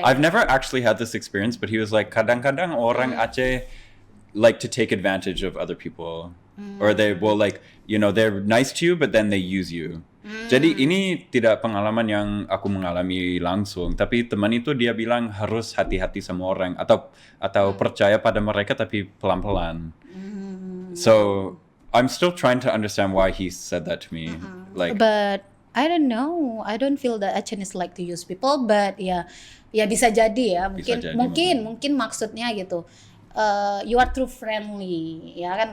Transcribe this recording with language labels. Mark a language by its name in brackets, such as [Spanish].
[English] I've never actually had this experience, but he was like, [Indonesian] kadang-kadang orang Aceh [English] like to take advantage of other people, or they will like, you know, they're nice to you, but then they use you. [Indonesian] Jadi ini tidak pengalaman yang aku mengalami langsung, tapi teman itu dia bilang harus hati-hati sama orang atau percaya pada mereka tapi pelan-pelan. [English] So I'm still trying to understand why he said that to me. Like, But I don't know. I don't feel that Aceh like to use people, but [Indonesian] ya bisa jadi ya. Bisa jadi, Mungkin maksudnya gitu. [English] You are too friendly, [Indonesian] ya kan?